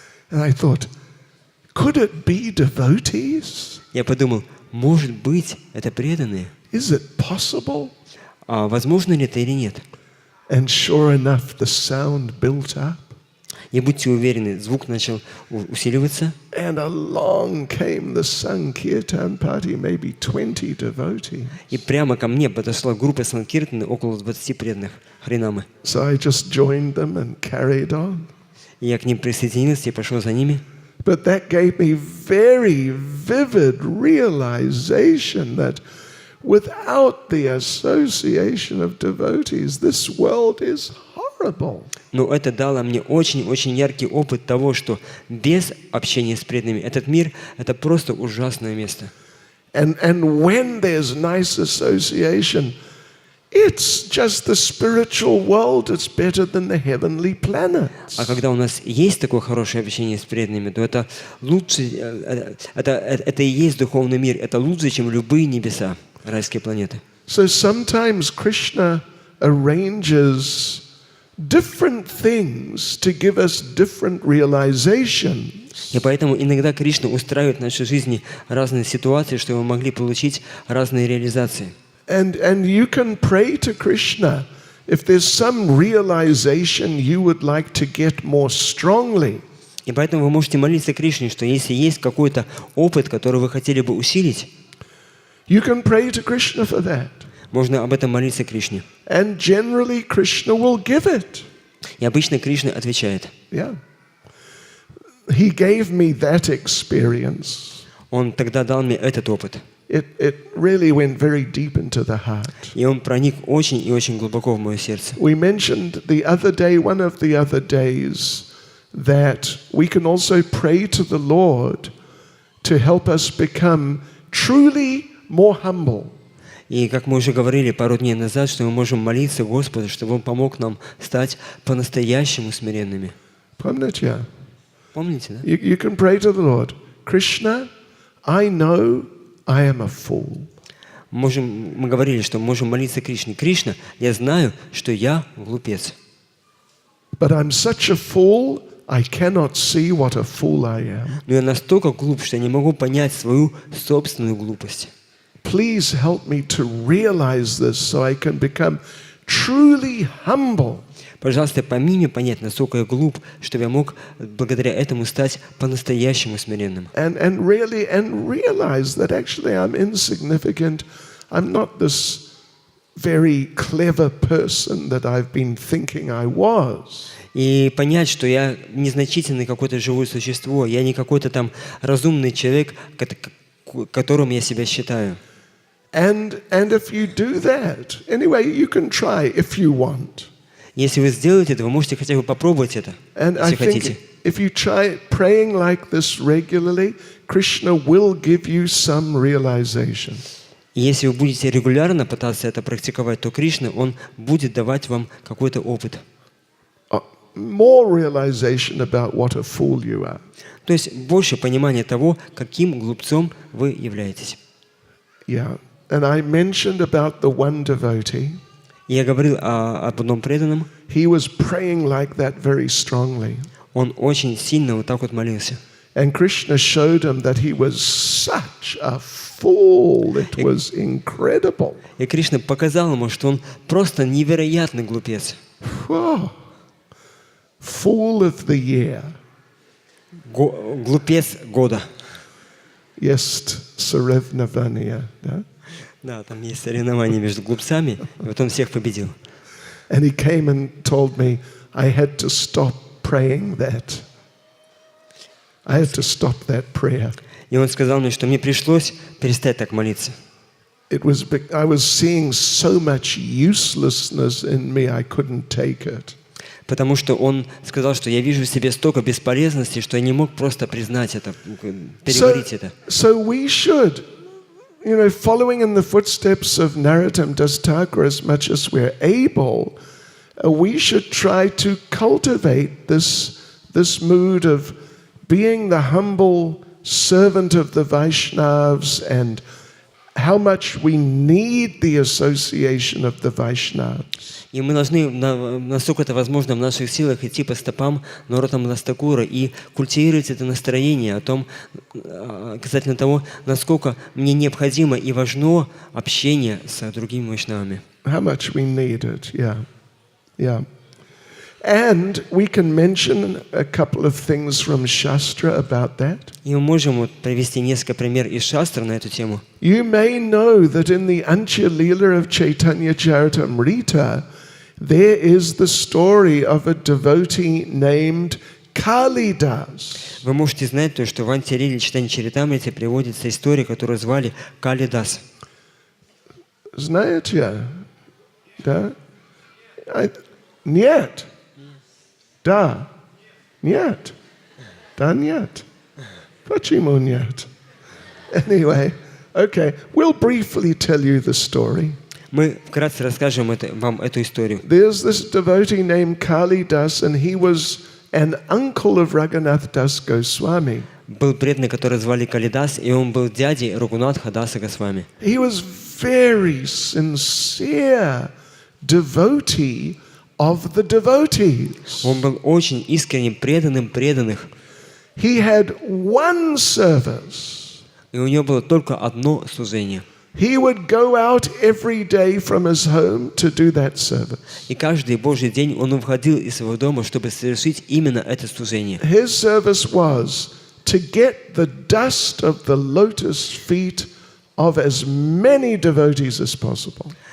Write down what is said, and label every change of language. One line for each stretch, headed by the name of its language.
English: And I thought, could it be devotees?
Russian: Я подумал, может быть, это преданные?
English: Is it possible?
Russian: А возможно ли это или нет?
English: And sure enough, the sound built up.
Russian: И будьте уверены, звук начал усиливаться.
English: And along came the Sankirtan party, maybe 20 devotees.
Russian: И прямо ко мне подошла группа санкиртаны, около 20 преданных Харинамы.
English: So I just joined them and carried on.
Russian: И я к ним присоединился и пошел за ними.
English: But that gave me very vivid realization that without the association of devotees, this world is horrible.
Russian: Но это дало мне очень-очень яркий опыт того, что без общения с преданными этот мир – это просто ужасное место.
English: And when there's nice association, it's just the spiritual world. It's better than the heavenly planets.
Russian: А когда у нас есть такое хорошее общение с преданными, то это лучше, это и есть духовный мир, это лучше, чем любые небеса, райские планеты.
English: So sometimes Krishna arranges different things to give us different realizations.
Russian: И поэтому иногда Кришна устраивает в нашей жизни разные ситуации, чтобы мы могли получить разные реализации.
English: And you can pray to Krishna if there's some realization you would like to get more strongly.
Russian: И поэтому вы можете молиться Кришне, что если есть какой-то опыт, который вы хотели бы усилить,
English: You can pray to Krishna for that.
Russian: Можно об этом молиться Кришне.
English: And generally Krishna will give it.
Russian: И обычно Кришна отвечает.
English: Yeah. He gave me that experience.
Russian: Он тогда дал мне этот опыт.
English: It really went very deep into the heart.
Russian: И он проник очень и очень глубоко в мое сердце.
English: We mentioned the other day, one of the other days, that we can also pray to the Lord to help us become truly more humble.
Russian: И как мы уже говорили пару дней назад, что мы можем молиться Господу, чтобы Он помог нам стать по-настоящему смиренными. Помните? Помните, да?
English: You can pray to the Lord. Krishna, I know I am a fool.
Russian: Мы говорили, что мы можем молиться Кришне. Кришна, я знаю, что я глупец.
English: But I'm such a fool, I cannot see what a fool I am.
Russian: Но я настолько глуп, что я не могу понять свою собственную глупость.
English: Please help me to realize this so I can become truly humble.
Russian: Пожалуйста, помоги мне понять, насколько я глуп, чтобы я мог благодаря этому стать по-настоящему смиренным.
English: And realize that actually I'm insignificant. I'm not this very clever person that I've been thinking I was.
Russian: И понять, что я незначительный какое-то живое существо, я не какой-то там разумный человек, которым я себя считаю.
English: And if you do that, anyway, you can try if you want.
Russian: Если вы сделаете это, вы можете хотя бы попробовать это,
English: And I
Russian: если хотите.
English: think if you try praying like this regularly, Krishna will give you some realization.
Russian: И если вы будете регулярно пытаться это практиковать, то Кришна, Он будет давать вам какой-то опыт.
English: More realization about what a fool you are.
Russian: То есть больше понимания того, каким глупцом вы являетесь.
English: Yeah. And I mentioned about the one devotee.
Russian: И я говорил об одном преданном.
English: He was praying like that very strongly.
Russian: Он очень сильно вот так вот молился.
English: And Krishna showed him that he was such a fool. It was incredible.
Russian: И Кришна показал ему, что он просто невероятный глупец.
English: Whoa. Fool of the year.
Russian: Глупец года.
English: Yes, Sarevnavanya. Yeah?
Russian: Да, там есть соревнования между глупцами, и вот он всех победил.
English: And he came and told me I had to stop praying that. I had to stop that prayer.
Russian: И он сказал мне, что мне пришлось перестать так молиться.
English: I was seeing so much uselessness in me, I couldn't take it.
Russian: Потому что он сказал, что я вижу в себе столько бесполезности, что я не мог просто признать это, переварить это.
English: So we should, following in the footsteps of Narottam Das Thakur as much as we're able, we should try to cultivate this mood of being the humble servant of the Vaishnavas and how much we need the association of the Vaishnavas.
Russian: И мы должны, насколько это возможно, в наших силах идти по стопам Нароттама Дас Такура и культивировать это настроение о том, касательно того, насколько мне необходимо и важно общение с другими вайшнавами.
English: How much we need it, yeah. And we can mention a couple of things from Shastra about that.
Russian: И мы можем вот привести несколько примеров из Шастра на эту тему.
English: You may know that in the Antya Leela of Chaitanya Charitamrita, there is the story of a devotee named Kalidas.
Russian: Вы можете знать то, что в Антилиле Чайтанья Чаритамрите приводится история, которую звали Калидас. Знаете? Да? Нет. Да. Нет. Да нет. Почему нет?
English: Anyway, okay, we'll briefly tell you the story.
Russian: Мы вкратце расскажем вам эту историю.
English: There's this devotee named Kalidas, and he was an uncle of Raghunath Das Goswami.
Russian: Был преданный, который звали Калидас, и он был дядей Рагунатха Даса Госвами.
English: He was very sincere devotee of the devotees.
Russian: Он был очень искренним преданным преданных.
English: He had one service.
Russian: И у него было только одно служение.
English: He would go out every day from his home to do that service.
Russian: И каждый Божий день он выходил из своего дома, чтобы совершить именно это служение.
English: His service was to get the dust of the lotus feet of as many devotees as possible.